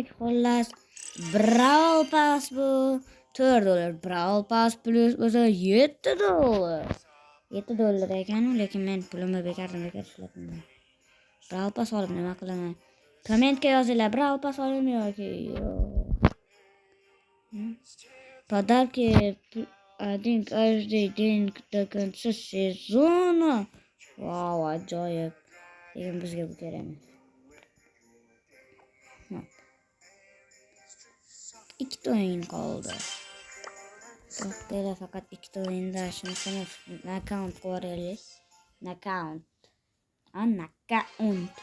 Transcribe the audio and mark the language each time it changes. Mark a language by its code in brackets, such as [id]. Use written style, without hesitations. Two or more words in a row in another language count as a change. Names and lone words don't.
[uz] Xullas, Brawl Pass bu $4. Brawl Pass plus o'zi $7. $7 ekan-ku, lekin men pulimni bekardan ishlatdim. Brawl Pass olib nima qilaman? Kommentga yozinglar, Brawl Pass oldimi yoki yo'q. [ru] Подарки один каждый день до конца сезона. [uz] Vau, ajoyib. Lekin bizga bu kerak emas. Ikkita o'yin qoldi. Biroq faqat ikkita o'yinda shunisini knockout qo'yaylik. Knockout. Knockout.